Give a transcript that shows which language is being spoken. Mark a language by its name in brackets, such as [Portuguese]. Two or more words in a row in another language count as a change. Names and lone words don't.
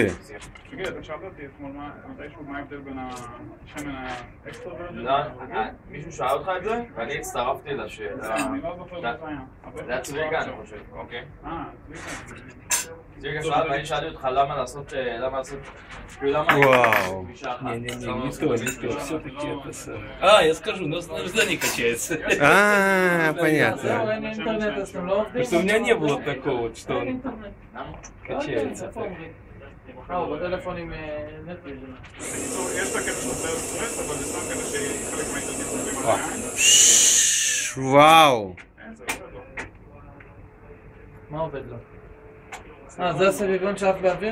[Hebrew] תגיד, אתה שאלת אותי אתמול מתישהו מה ההבדל בין השמן [English] ה-extra virgin? [Hebrew] לא, מישהו שאל אותך את זה? ואני הצטרפתי לשאלה. אני לא זוכר מה זה היה. זה היה צביקה, אני חושב. אוקיי. צביקה. צביקה שאל, ואני שאלתי אותך למה לעשות... [Russian] Вау. Не то, все-таки это... я скажу, но здание качается. Понятно. Потому что у меня не было такого, что он качается. [Hebrew] בטלפון עם נטוויז'ן. יש את הקטע של סטרס, אבל זה סתם כדי שחלק מהילדים עוברים וואו. מה עובד לו? זה הסביבון שאף באוויר?